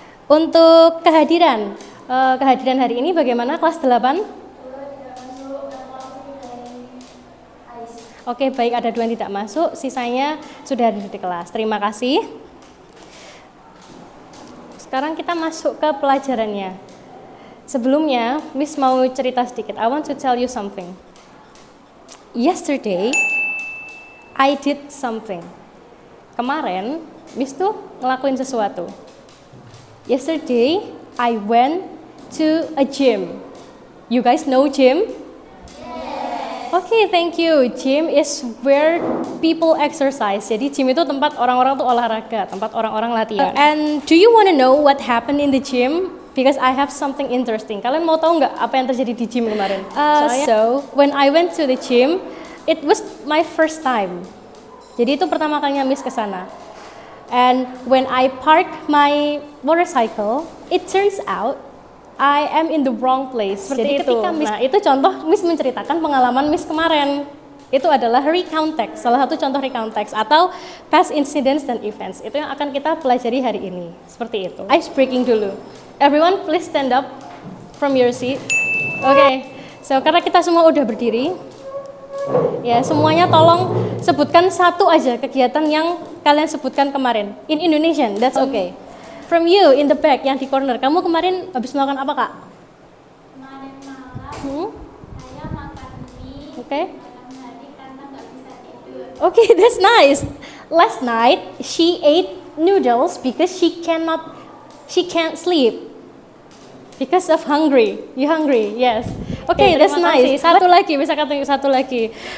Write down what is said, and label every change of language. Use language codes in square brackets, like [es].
[id] Untuk kehadiran hari ini bagaimana kelas 8? Oke, baik, ada 2 yang tidak masuk, sisanya sudah ada di kelas. Terima kasih. Sekarang kita masuk ke pelajarannya. Sebelumnya, Miss mau cerita sedikit. [en] I want to tell you something. Yesterday, I did something. [id] Kemarin, Miss tuh ngelakuin sesuatu. [en] Yesterday, I went to a gym. You guys know gym? Okay, thank you. Gym is where people exercise. [id] Jadi gym itu tempat orang-orang tuh olahraga, tempat orang-orang latihan. [en] And do you want to know what happened in the gym? Because I have something interesting. [id] Kalian mau tahu nggak apa yang terjadi di gym kemarin? [en] So when I went to the gym, it was my first time. [id] Jadi itu pertama kalinya Miss ke sana. [en] And when I park my motorcycle, it turns out I am in the wrong place. [id] Jadi ketika Miss, nah itu contoh Miss menceritakan pengalaman Miss kemarin. Itu adalah recount text, salah satu contoh recount text atau [en] past incidents [id] dan events. Itu yang akan kita pelajari hari ini. Seperti itu. Ice breaking dulu. [en] Everyone please stand up from your seat. Okay. [id] So karena kita semua udah berdiri, ya semuanya tolong sebutkan satu aja kegiatan yang kalian sebutkan kemarin. [en] In Indonesian, that's okay. From you in the back [id] yang di corner, kamu kemarin habis melakukan apa kak? Kemarin malam, saya makan mie. [en] Okay. [id] Malam hari karena nggak bisa tidur. [en] Okay, that's nice. Last night she ate noodles because she can't sleep because of hungry. You hungry? Yes. Okay, that's nice. [id] Satu lagi, bisa kata satu lagi.